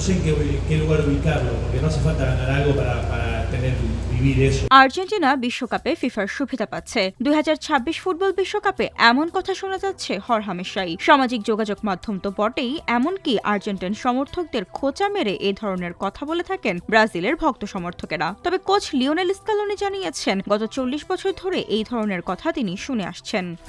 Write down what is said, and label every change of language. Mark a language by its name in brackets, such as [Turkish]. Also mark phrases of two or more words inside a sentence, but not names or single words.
[Spanish] sé en qué lugar ubicarlo, porque no hace falta ganar algo para vivir eso. [Bangla] আর্জেন্টিনা বিশ্বকাপে ফিফার সুবিধা পাচ্ছে। 2026 ফুটবল বিশ্বকাপে এমন কথা শোনা যাচ্ছে হরহামেশাই। সামাজিক যোগাযোগ মাধ্যম তো বটেই, এমনকি আর্জেন্টিন সমর্থকদের খোঁচা মেরে এ ধরনের কথা বলে থাকেন ব্রাজিলের ভক্ত সমর্থকেরা। তবে কোচ লিওনেল স্কালোনি জানিয়েছেন, গত 40 বছর ধরে এই ধরনের কথা তিনি শুনে আসছেন।